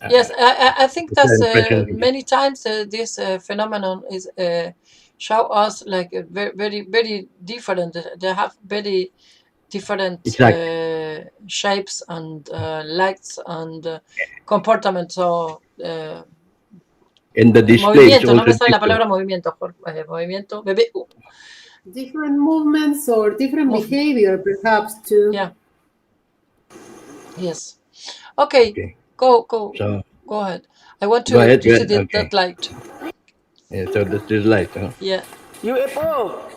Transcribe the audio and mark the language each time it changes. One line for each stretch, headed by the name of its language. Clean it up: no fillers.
English: I think that's many times this phenomenon is show us like very, very, very different. They have very different shapes and lights and comportment. So in the display,
Spanish: movimiento, no me sale la palabra movimiento, movimiento, bebé.
English: Different movements or different behavior, perhaps too. Yeah. Yes. Okay. Go ahead. I want to see that light. Yeah, so that's this light, huh? Yeah. UFO!